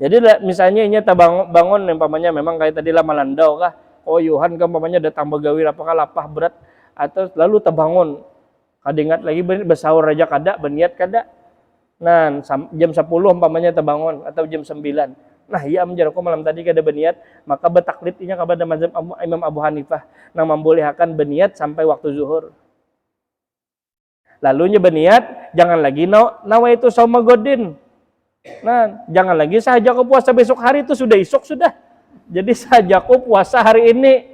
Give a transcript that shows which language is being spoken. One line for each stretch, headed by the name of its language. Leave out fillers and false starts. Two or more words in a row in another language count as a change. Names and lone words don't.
Banjar: Jadi misalnya ini bangun umpamanya memang kayak tadi lah malandau kah, Yohan kan umpamanya datang begawi apakah lapah berat atau lalu terbangun. Kadingat lagi bersaur aja kada, berniat kada.
Indonesian: Nah, jam 10 umpamanya terbangun atau jam 9.
Banjar: Nah, iya menjaraku malam tadi kada berniat, maka betaklidnya kepada mazhab Imam Abu Hanifah yang membolehkan berniat sampai waktu zuhur. Lalunya berniat, jangan lagi
Arabic: nawa itu sauma godin.
Banjar: Nah, jangan lagi saja aku puasa besok hari itu sudah isuk sudah.
Indonesian: Jadi saja aku puasa hari ini.